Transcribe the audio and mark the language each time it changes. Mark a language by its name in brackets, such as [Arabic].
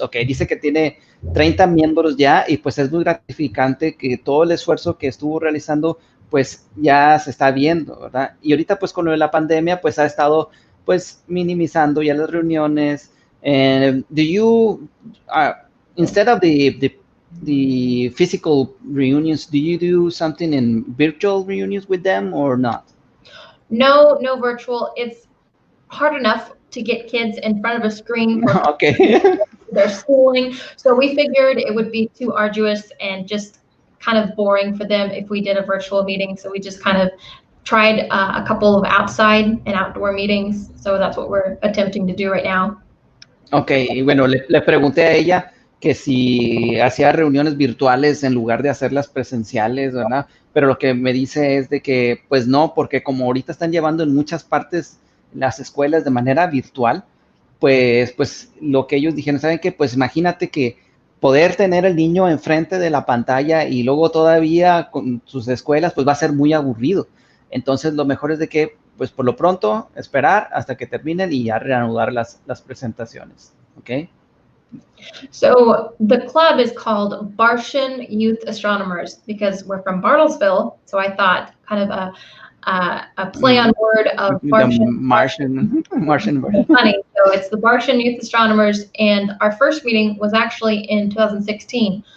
[Spanish] Okay, dice que tiene 30 miembros ya, y pues es muy gratificante que todo el esfuerzo que estuvo realizando pues ya se está viendo, ¿verdad? Y ahorita pues con lo de la pandemia pues ha estado pues minimizando ya las reuniones. [English] Do you, instead of the the physical reunions, do you do something in virtual reunions with them or not? No, no virtual. It's hard enough to get kids in front of a screen for Okay. their schooling. So we figured it would be too arduous and just kind of boring for them if we did a virtual meeting. So we just kind of tried a couple of outside and outdoor meetings. So that's what we're attempting to do right now. [Spanish] Ok, y bueno, le pregunté a ella que si hacía reuniones virtuales en lugar de hacerlas presenciales, ¿verdad? Pero lo que me dice es de que, pues no, porque como ahorita están llevando en muchas partes las escuelas de manera virtual, pues lo que ellos dijeron, ¿saben qué? Pues imagínate que poder tener el niño enfrente de la pantalla y luego todavía con sus escuelas, pues va a ser muy aburrido. Entonces, lo mejor es de que, pues por lo pronto, esperar hasta que terminen y ya reanudar las presentaciones, ¿ok? [English] So the club is called Bartian Youth Astronomers because we're from Bartlesville. So I thought kind of a play on word of Bartian. Martian. Funny. So it's the Bartian Youth Astronomers, and our first meeting was actually in 2016.